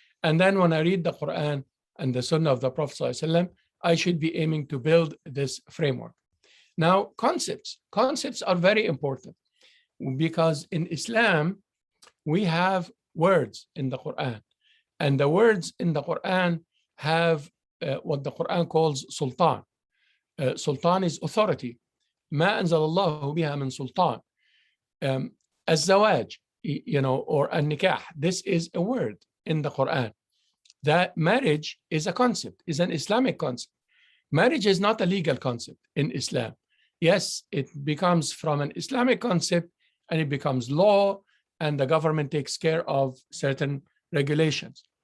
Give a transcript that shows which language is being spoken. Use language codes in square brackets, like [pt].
[en] And then when I read the Quran and the Sunnah of the Prophet ﷺ, I should be aiming to build this framework. Now, concepts are very important because in Islam, we have words in the Quran. And the words in the Quran have what the Quran calls sultan. Sultan is authority. [ar] ما أنزل الله بها من سلطان. الزواج, or النكاح. [en] This is a word in the Quran. That marriage is a concept, is an Islamic concept. Marriage is not a legal concept in Islam. Yes, it becomes from an Islamic concept and it becomes law, and the government takes care of certain regulations.